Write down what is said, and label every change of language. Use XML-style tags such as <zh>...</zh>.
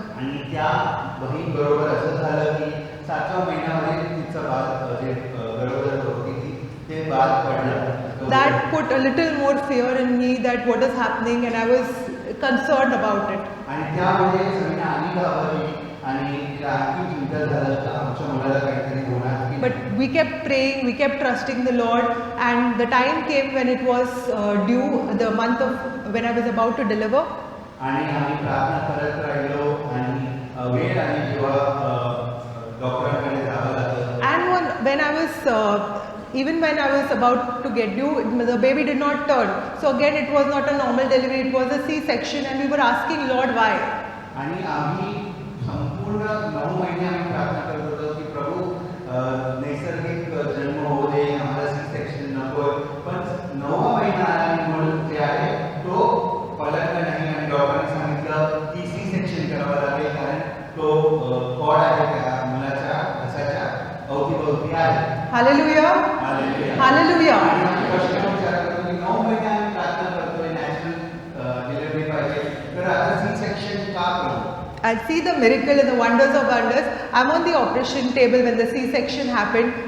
<mr>आणि त्या बहीण बरोबर असं झालं की 7व्या महिन्यामध्ये तिचं बाळ जे गरोदर होती ते बाळ पडलं.</mr> <en>That put a little more fear in me that what is happening, and I was concerned about it.</en> <mr>आणि त्यामुळे समीना आणि घाबरली आणि तिला आणखी चिंता झालं की आमच्या मुलाला काहीतरी होणार.</mr> <en>But we kept praying, we kept trusting the Lord, and the time came when it was due, the month of when I was about to deliver.</en> <mr>आणि आम्ही प्रार्थना करत राहिलो आणि वेळ आली जेव्हा डॉक्टरांकडे जावं लागलं.</mr> <en>And when I was even when I was about to get due, the baby did not turn. So again it was not a normal delivery, it was a C-section, and we were asking Lord why.</en> <mr>आणि आम्ही संपूर्ण 9 महिने आम्ही प्रार्थना करत होतो की प्रभू नैसर्गिक जन्म होऊ दे, आम्हाला C-section नको. पण 9वा महिना आला आणि म्हणून जे आहे तो पलटला नाही आणि डॉक्टरांनी सांगितलं की C-section करावं लागेल कारण तो कॉड आहे त्या मुलाच्या घशाच्या अवतीभोवती आहे.</mr> <en>Hallelujah. Hallelujah.</en> <mr>आणि आम्ही प्रश्न विचार करतो की 9 महिने आम्ही प्रार्थना करतोय</mr> <en>natural delivery</en> <mr>पाहिजे, तर आता C-section का करू?</mr> <en>I see the miracle and the wonders of wonders. I'm on the operation table when the C-section happened.</en>